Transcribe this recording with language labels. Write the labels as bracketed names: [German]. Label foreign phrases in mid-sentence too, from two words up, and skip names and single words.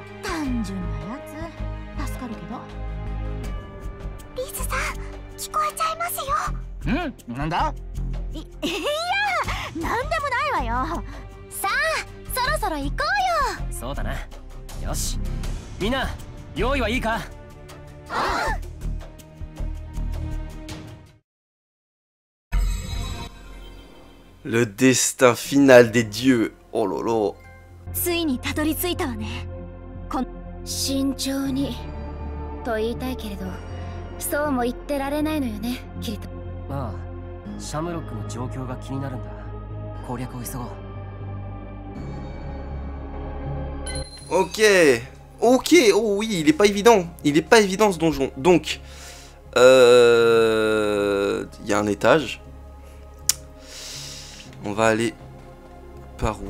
[Japanese] 単純なやつ、助かるけど。リズさん、聞こえちゃいますよ。なんだ？いや、なんでもないわよ。さあ、そろそろ行こうよ。そうだな。よし、みんな用意はいいか？ [French] Le destin final des dieux. Oh là là. [Japanese] ついにたどり着いたわね。慎重にと言いたいけれど、そうも言ってられないのよね、キリト。ああ、シャムロックの状況が気になるんだ。攻略を急ごう。 [French] Ok. Ok, oh oui, il est pas évident. Il est pas évident ce donjon. Donc, il y a un étage. On va aller par où?